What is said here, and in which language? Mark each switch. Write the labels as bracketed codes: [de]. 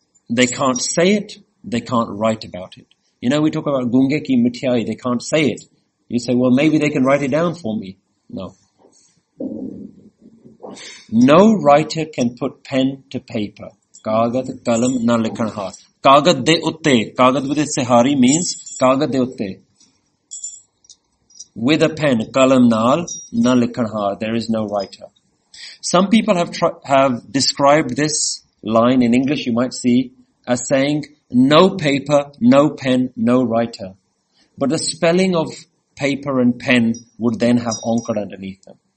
[en] They can't say it, they can't write about it. You know, we talk about [pa] Gungeki Mithyai, [en] they can't say it. You say, well, maybe they can write it down for me. No. No writer can put pen to paper. [pa] Kagad kalam na likhanhar. ਕਾਗਦ ਦੇ ਉੱਤੇ. ਕਾਗਦ [en] with a sehari means [pa] ਕਾਗਦ ਦੇ ਉੱਤੇ. [en] With a pen, [pa] ਕਲਮ ਨਾਲ ਨਾ ਲਿਖਣਹਾਰ. [en] There is no writer. Some people have described this line in English, you might see, as saying, no paper, no pen, no writer. But the spelling of paper and pen would then have ankar underneath them.